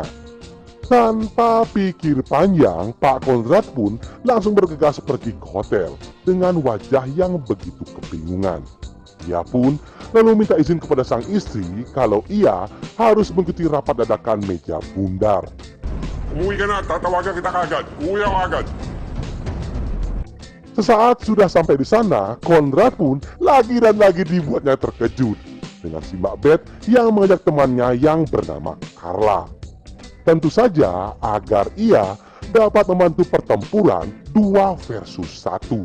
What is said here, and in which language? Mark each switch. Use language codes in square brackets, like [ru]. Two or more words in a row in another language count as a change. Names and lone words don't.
[id] Tanpa pikir panjang, Pak Konrad pun langsung bergegas pergi ke hotel dengan wajah yang begitu kebingungan. Ia pun lalu minta izin kepada sang istri kalau ia harus mengikuti rapat dadakan meja bundar. [tl] Umuwi ka na, tatawagan kita kagad. Umuwi ako agad. [id] Sesaat sudah sampai di sana, Konrad pun lagi dan lagi dibuatnya terkejut dengan si Mbak Beth yang mengajak temannya yang bernama Carla. Tentu saja agar ia dapat membantu pertempuran 2 versus 1.